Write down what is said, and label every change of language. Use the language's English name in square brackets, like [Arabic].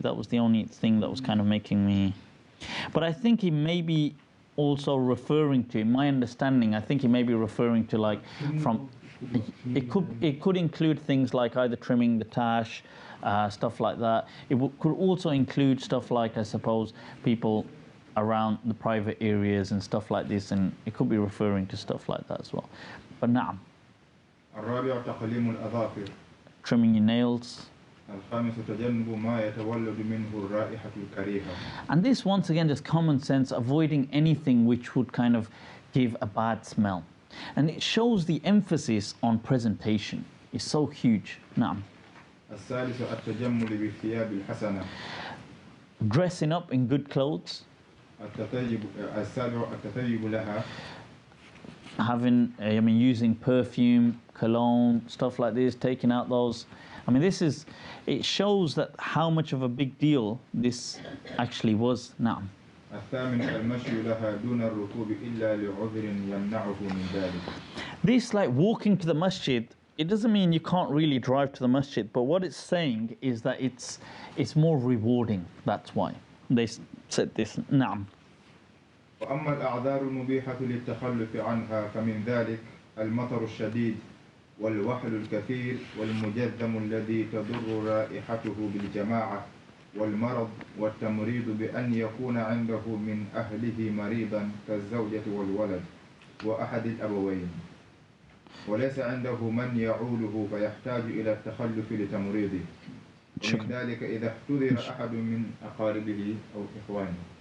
[English] That was the only thing that was kind of making me. But I think he may be also referring to, in my understanding, I think he may be referring to like from, it could include things like either trimming the tash, stuff like that. It could also include stuff like, I suppose, people around the private areas and stuff like this, and it could be referring to stuff like that as well. But [Arabic] na'am. الرابع تقليم الأظافر. [English] Trimming your nails. [Arabic] الخامس تجنب ما يتولد منه الرائحة الكريهة. [English] And this, once again, just common sense, avoiding anything which would kind of give a bad smell. And it shows the emphasis on presentation. It's so huge. [Arabic] Na'am. السادس التجمل بالثياب الحسنة. [English] Dressing up in good clothes. [Arabic] السابع التطيب لها. [English] Having, using perfume, cologne, stuff like this, taking out those. I mean, it shows that how much of a big deal this actually was. [Arabic] Na'am. الثامن المشي لها دون الركوب إلا لعذر يمنعه من ذلك. [English] This, like walking to the masjid, it doesn't mean you can't really drive to the masjid, but what it's saying is that it's more rewarding. That's why they said this. [Arabic] Na'am. وأما الأعذار المبيحة للتخلف عنها فمن ذلك المطر الشديد والوحل الكثير والمجذم الذي تضر رائحته بالجماعة والمرض والتمريض بأن يكون عنده من أهله مريضا كالزوجة والولد وأحد الأبوين وليس عنده من يعوله فيحتاج إلى التخلف لتمريضه ومن ذلك إذا احتضر أحد من أقاربه أو إخوانه.